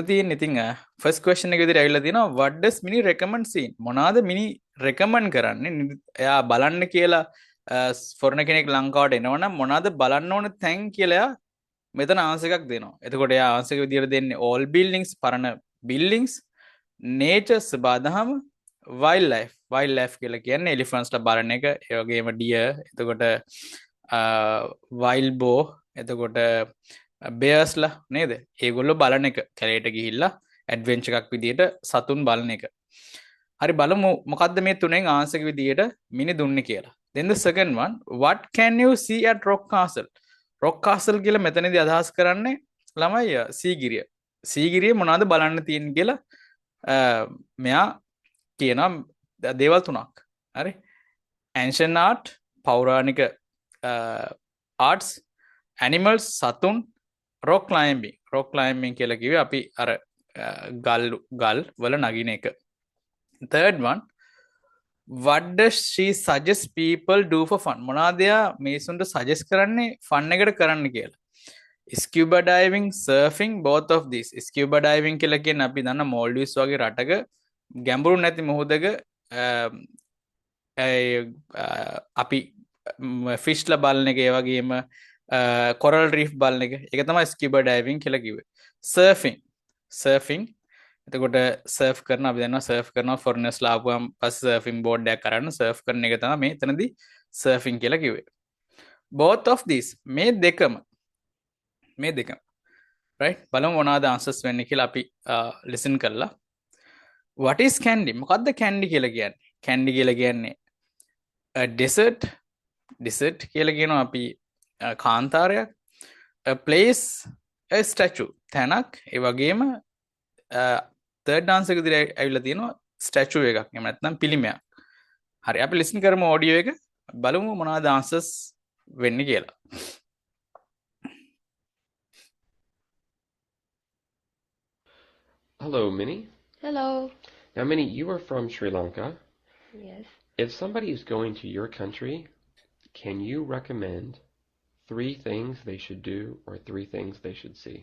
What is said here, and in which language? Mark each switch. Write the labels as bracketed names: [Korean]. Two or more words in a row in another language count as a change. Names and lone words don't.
[Sinhala] තියෙන්නේ ඉතින් [English] first question [Sinhala] එක විදිහට ඇවිල්ලා තියෙනවා [English] what does mini recommend scene [Sinhala] මොනවාද මිනි recommend කරන්නේ එයා බලන්න කියලා foreigner කෙනෙක් ලංකාවට එනවනම් මොනවාද බලන්න ඕන තැන් කියලා එයා මෙතන ආන්සර් එකක් දෙනවා එතකොට එයා ආන්සර් එක විදිහට දෙන්නේ [English] all buildings [Sinhala] පරණ buildings nature සබදාම wildlife කියලා කියන්නේ elephants ලා බලන එක ඒ වගේම deer එතකොට [English] wild boar [Sinhala] එතකොට බේස්ලා නේද ඒගොල්ලෝ බලන එක කැලේට ගිහිල්ලා ඇඩ්වෙන්චර් එකක් විදියට සතුන් බලන එක හරි බලමු මොකද්ද මේ තුනෙන් ආන්සර් එක විදියට මිනි දුන්නේ කියලා [English] then the second one what can you see at rock castle [Sinhala] කියලා මෙතනදී අදහස් කරන්නේ ළමයි සීගිරිය මොනවද බලන්න තියෙන්නේ කියලා මෙයා කියනවා දේවල් තුනක් හරි [English] ancient art [Sinhala] පෞරාණික arts animals සතුන් [English] rock climbing [Sinhala] කියලා කිව්වේ අපි අර ගල් වල නගින එක [English] third one what does she suggest people do for fun [Sinhala] මොනවාද එයා මේසුන්ට suggest කරන්නේ fun එකට කරන්න කියලා [English] scuba diving surfing both of these scuba diving [Sinhala] කියලා කියන්නේ අපි දන්න Maldives වගේ රටක ගැඹුරු නැති මොහොතක අපි ෆිෂ්ලා බලන එක ඒ වගේම කොරල් රීෆ් බලන එක ඒක තමයි ස්කියුබා ඩයිවිං කියලා කිව්වේ සර්ෆින් එතකොට සර්ෆ් කරන අපි දන්නවා සර්ෆ් කරනවා ෆොරිනර්ස් ලා ආපුවම පස්සේ සර්ෆින් බෝඩ් එකක් අරන් සර්ෆ් කරන එක තමයි මේ එතනදී සර්ෆින් කියලා කිව්වේ [English] both of these [Sinhala] මේ දෙකම right බලමු මොනවාද ආන්සර්ස් වෙන්නේ කියලා අපි ලිසන් කරලා [English] what is candy [Sinhala] මොකද්ද candy කියලා කියන්නේ candy කියලා කියන්නේ desert කියලා කියනවා අපි කාන්තාරයක් [English] a place a statue [Sinhala] තැනක් ඒ වගේම [English] third answer [Sinhala] එක විදිහට ඇවිල්ලා තියෙනවා statue එකක් එහෙම නැත්නම් පිළිමයක් හරි අපි listen කරමු audio එක බලමු මොනවද answers වෙන්නේ කියලා [English] Hello, Minnie. Hello. Now, Minnie, you are from Sri Lanka. Yes. If somebody is going to your country, can you recommend 3 things they should do or 3 things they should see?